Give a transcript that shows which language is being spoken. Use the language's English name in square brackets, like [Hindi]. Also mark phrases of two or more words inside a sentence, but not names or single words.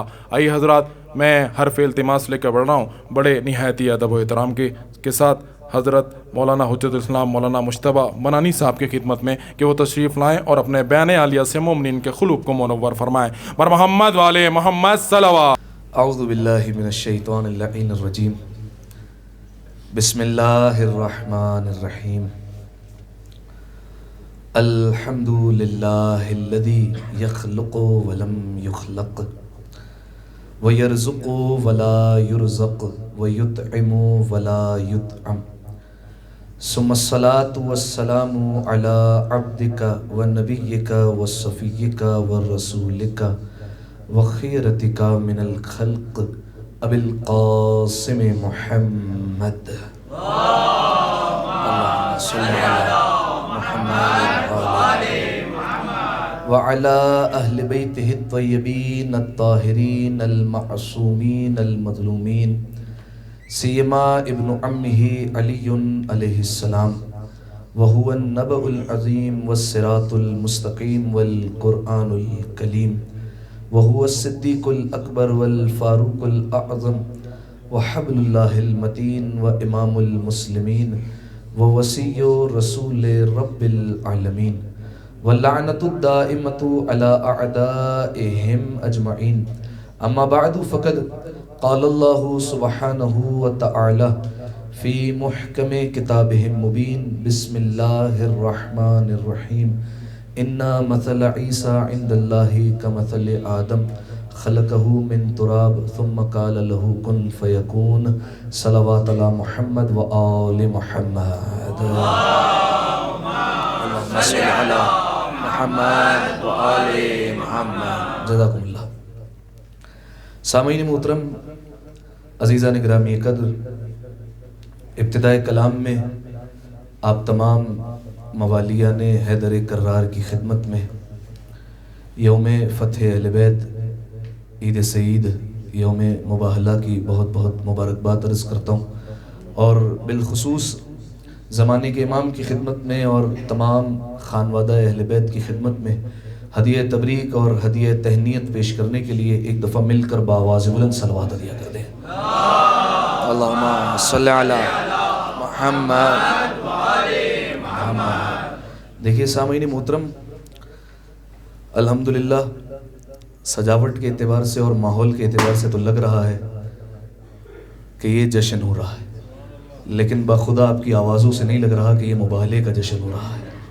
[Urdu] آئیے حضرات، میں حرف التماس لے کر بڑھ رہا ہوں بڑے نہایتی ادب و احترام کے ساتھ حضرت مولانا حجت الاسلام مولانا مشتبہ منانی صاحب کی خدمت میں کہ وہ تشریف لائیں اور اپنے بیان عالیہ سے مومنین کے خلوب کو منور فرمائیں. بر محمد والے محمد صلوا. [Arabic] أعوذ بالله من الشيطان اللعين الرجيم. بسم الله الرحمن الرحيم. الحمد لله الذي يخلق ولم يخلق ويرزق ولا يرزق ويطعم ولا يطعم. ثم الصلاة والسلام على عبدك ونبيك وصفيك ورسولك وخيرتك من الخلق أبي القاسم محمد. اللهم صل على محمد وعلى أهل بيته الطيبين الطاهرين المعصومين المظلومين سيما ابن عمه علي عليه السلام وهو النبأ العظيم والصراط المستقيم والقرآن الكليم وهو الصديق الأكبر والفاروق الأعظم وحبل الله المتين وإمام المسلمين ووصي رسول رب العالمين ولعنة الدائمة على أعدائهم أجمعين. أما بعد فقد قال الله سبحانه وتعالى في محكم كتابه المبين. بسم الله الرحمن الرحيم. إن مثل عيسى عند الله كمثل آدم خلقه من تراب ثم قال له كن فيكون. صلوات على محمد وآل محمد. اللهم صل على محمد وآل محمد. جزاكم الله. [Urdu] سامعین محترم، عزیزان گرامی قدر، ابتدائے کلام میں آپ تمام موالیہ نے حیدر کرار کی خدمت میں یوم فتح اہل بیت عید سعید یوم مباہلہ کی بہت بہت مبارکباد عرض کرتا ہوں. اور بالخصوص زمانے کے امام کی خدمت میں اور تمام خانوادہ اہل بیت کی خدمت میں ہدیہ تبریک اور ہدیہ تہنیت پیش کرنے کے لیے ایک دفعہ مل کر باآواز بلند صلوات ادا کر دیں. [Arabic] اللهم صل على محمد. [Urdu] دیکھیے سامعین محترم، الحمدللہ سجاوٹ کے اعتبار سے اور ماحول کے اعتبار سے تو لگ رہا ہے کہ یہ جشن ہو رہا ہے، لیکن باخدا آپکی آوازوں سے نہیں لگ رہا کہ یہ مباہلے کا جشن ہو رہا ہے.